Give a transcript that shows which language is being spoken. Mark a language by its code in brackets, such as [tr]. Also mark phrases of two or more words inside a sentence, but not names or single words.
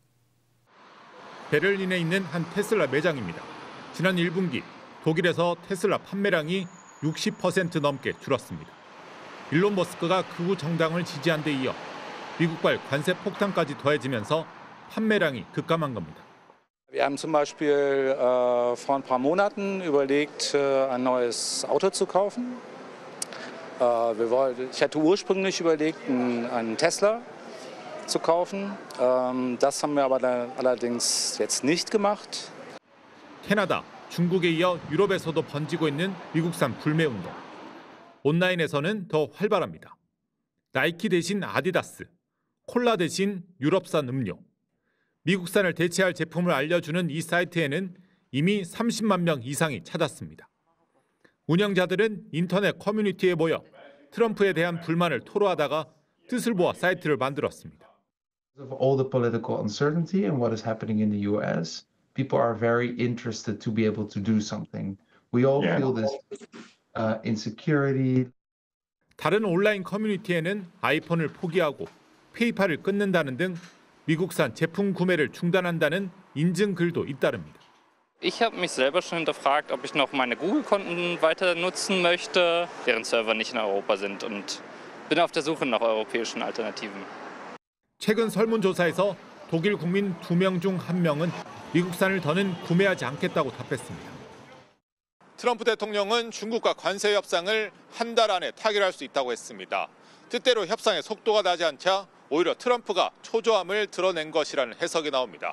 [ko] 베를린에 있는 한 테슬라 매장입니다. 지난 1분기 독일에서 테슬라 판매량이 60% 넘게 줄었습니다. 일론 머스크가 극우 정당을 지지한 데 이어 미국발 관세 폭탄까지 더해지면서 판매량이 급감한 겁니다. [de] Wir haben zum Beispiel vor ein paar Monaten überlegt, ein neues Auto zu kaufen. Ich hatte ursprünglich überlegt, einen Tesla zu kaufen. Das haben wir aber allerdings jetzt nicht gemacht. [ko] 캐나다, 중국에 이어 유럽에서도 번지고 있는 미국산 불매 운동. 온라인에서는 더 활발합니다. 나이키 대신 아디다스, 콜라 대신 유럽산 음료. 미국산을 대체할 제품을 알려주는 이 사이트에는 이미 30만 명 이상이 찾았습니다. 운영자들은 인터넷 커뮤니티에 모여 트럼프에 대한 불만을 토로하다가 뜻을 모아 사이트를 만들었습니다. [en] Of all the political uncertainty and what is happening in the US, people are very interested to be able to do something. We all feel this insecurity. [ko] 다른 온라인 커뮤니티에는 아이폰을 포기하고 페이팔을 끊는다는 등 미국산 제품 구매를 중단한다는 인증 글도 잇따릅니다. [de] Ich habe mich selber schon hinterfragt, ob ich noch meine Google-Konten weiter nutzen möchte, deren Server nicht in Europa sind, und bin auf der Suche nach europäischen Alternativen. [ko] 최근 설문조사에서 독일 국민 2명 중 1명은 미국산을 더는 구매하지 않겠다고 답했습니다. 트럼프 대통령은 중국과 관세 협상을 한 달 안에 타결할 수 있다고 했습니다. 뜻대로 협상의 속도가 나지 않자 오히려 트럼프가 초조함을 드러낸 것이라는 해석이 나옵니다.